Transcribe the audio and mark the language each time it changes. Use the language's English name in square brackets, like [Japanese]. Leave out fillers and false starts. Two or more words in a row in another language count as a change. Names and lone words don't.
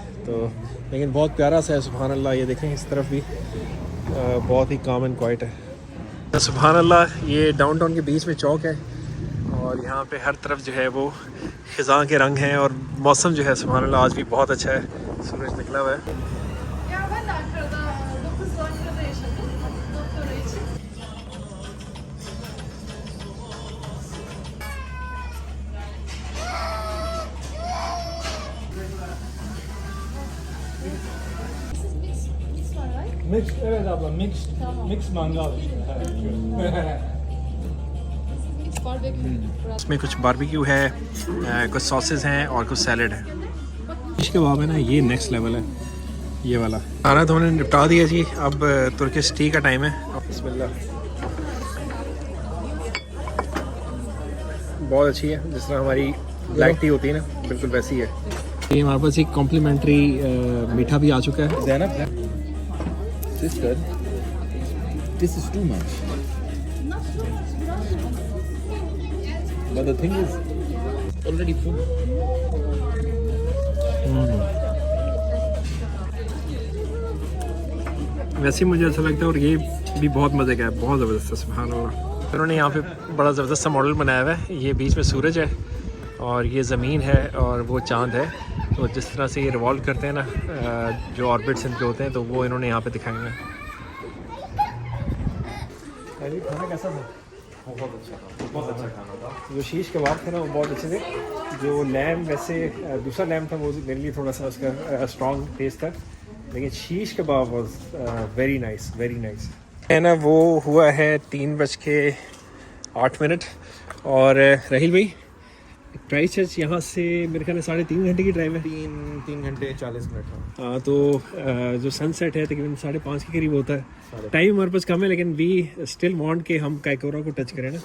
[Hindi] तो लेकिन बहुत प्यारा सा है, [Arabic] سبحان الله. [Hindi] ये देखें इस तरफ भी बहुत ही [English] calm and quiet [Hindi] है। [Arabic] سبحان الله, [Hindi] ये डाउनटाउन के बीच में चौक है और यहाँ पे हर तरफ जो है वो ख़िज़ां के रंग हैं और मौसम जो है [Arabic] سبحان الله [Hindi] आज भी बहुत अच्छा है, सूरज निकला हुआ है। [Turkish] Ya ben de Ankara'da 9 Ankara'da yaşadım doktora için. Mix var, right? Mix, evet abla mix, Tamam. mix mangal. [English] Mix barbecue. [Hindi] इसमें कुछ बारबेक्यू है, कुछ सॉसेस हैं और कुछ सैलड है। फिश कबाब है ना, ये [English] next level [Hindi] है ये वाला। खाना तो हमने निपटा दिया जी, अब [English] Turkish tea [Hindi] का टाइम है। बिस्मिल्लाह। बहुत अच्छी है, जिस तरह हमारी [English] black tea [Hindi] होती है ना, बिल्कुल वैसी है। ये हमारे पास एक कॉम्प्लीमेंट्री मीठा भी आ चुका है। [English] Zainab, sister, this is too much. But the thing is, already full. [Hindi] वैसे ही मुझे अच्छा लगता है और ये भी बहुत मज़े का है, बहुत ज़बरदस्त है। [Arabic] سبحان الله, [Hindi] उन्होंने यहाँ पे बड़ा ज़बरदस्त सा मॉडल बनाया हुआ है। ये बीच में सूरज है और ये ज़मीन है और वो चांद है। तो जिस तरह से ये रिवॉल्व करते हैं ना, जो ऑर्बिट्स इनके होते हैं, तो वो इन्होंने यहाँ पे दिखाए हुए हैं। खाना कैसा था? बहुत अच्छा खाना था। जो शीश कबाब थे ना वो बहुत अच्छे थे। जो लैम, वैसे दूसरा लैम था वो मेरे लिए थोड़ा सा उसका स्ट्रॉन्ग टेस्ट था, लेकिन शीश कबाब [English] was very nice, very nice [Hindi] है ना। वो हुआ है 3:08 और राहिल भाई, क्राइस्ट चर्च यहाँ से मेरे ख्याल में 3.5 घंटे की ड्राइव है। 3 घंटे 40 मिनट। हाँ, तो जो सनसेट है तकरीबन 5:30 के करीब होता है। टाइम हमारे पास कम है, लेकिन [English] we still want [Hindi] के हम कायकोरा को टच करें ना।